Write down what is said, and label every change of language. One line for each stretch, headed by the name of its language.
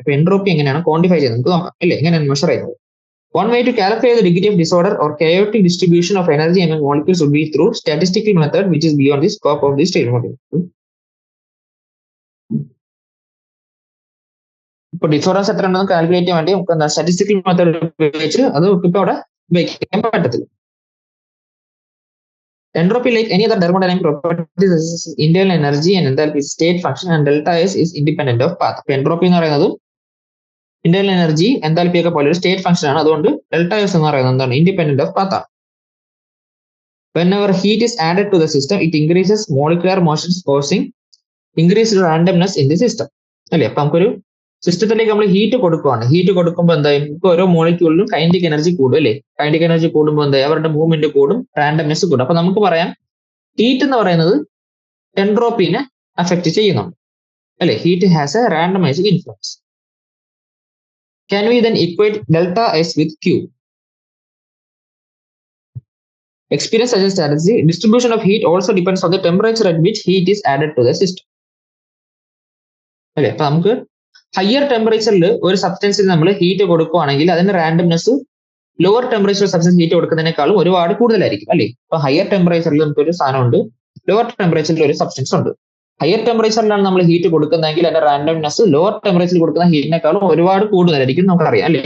Malayalam: അപ്പൊ എൻട്രോപ്പി എങ്ങനെയാണ് ക്വാണ്ടിഫൈ ചെയ്യുന്നത് നമുക്ക് നോക്കാം അല്ലേ, എങ്ങനെയാണ് മെഷർ ചെയ്യുന്നത്.
English: One way to calculate the degree of disorder or chaotic distribution of energy among molecules would be through statistical method, which is beyond the scope of this statement.
Malayalam: ഇപ്പൊ disorders എത്ര ഉണ്ടെന്ന് calculate ചെയ്യാൻ വേണ്ടി നമുക്ക് എന്താ statistical method ഉപയോഗിച്ച് അത് ഇപ്പൊ അവിടെ ഉപയോഗിക്കാൻ പറ്റത്തില്ല.
English: Entropy, like any other thermodynamic properties, is internal energy and enthalpy state function, and delta S is independent of path.
Malayalam: അപ്പൊ എൻട്രോപ്പി എന്ന് പറയുന്നത് ഇന്റേണൽ എനർജി എൻതാൽപ്പി ഒക്കെ പോലെ ഒരു സ്റ്റേറ്റ് ഫംഗ്ഷൻ ആണ്. അതുകൊണ്ട് ഡെൽറ്റ എസ് എന്ന് പറയുന്നത് എന്താണ്, ഇൻഡിപെൻഡന്റ് ഓഫ് പാത്ത് ആണ്.
English: Whenever heat is added to the system, it increases molecular motions causing increased randomness in the system അല്ലേ.
Malayalam: അപ്പൊ നമുക്കൊരു സിസ്റ്റത്തിലേക്ക് നമ്മൾ ഹീറ്റ് കൊടുക്കുവാണ്. ഹീറ്റ് കൊടുക്കുമ്പോൾ എന്തായാലും നമുക്ക് ഓരോ മോളിക്യൂളിലും കൈനറ്റിക് എനർജി കൂടും അല്ലേ? കൈനറ്റിക് എനർജി കൂടുമ്പോൾ എന്താ അവരുടെ മൂവ്മെന്റ് കൂടും, റാൻഡംനെസ് കൂടും. അപ്പൊ നമുക്ക് പറയാം ഹീറ്റ് എന്ന് പറയുന്നത് എൻട്രോപ്പിനെ അഫക്റ്റ് ചെയ്യുന്നുണ്ട് അല്ലെ?
English: Heat has a randomizing influence. Can we then equate delta S with Q? Experience suggests that the distribution of heat also depends on the temperature at which heat is added to the system.
Malayalam: അല്ലെ? അപ്പൊ നമുക്ക് higher ടെമ്പറേച്ചറിൽ ഒരു സബ്സ്റ്റൻസിൽ നമ്മൾ heat കൊടുക്കുകയാണെങ്കിൽ അതിന്റെ randomness lower temperature substance heat കൊടുക്കുന്നതിനേക്കാളും ഒരുപാട് കൂടുതലായിരിക്കും അല്ലേ? ഇപ്പൊ ഹയർ ടെമ്പറേച്ചറിൽ നമുക്കൊരു സാധനമുണ്ട്, ലോവർ ടെമ്പറേച്ചറിൽ ഒരു സബ്സ്റ്റൻസ് ഉണ്ട്. ഹയർ ടെമ്പറേച്ചറിലാണ് നമ്മൾ ഹീറ്റ് കൊടുക്കുന്നതെങ്കിൽ അതിന്റെ റാൻഡംനെസ് ലോവർ ടെമ്പറേച്ചറിൽ കൊടുക്കുന്ന ഹീറ്റിനേക്കാളും ഒരുപാട് കൂടുതലായിരിക്കും നമുക്കറിയാം അല്ലേ?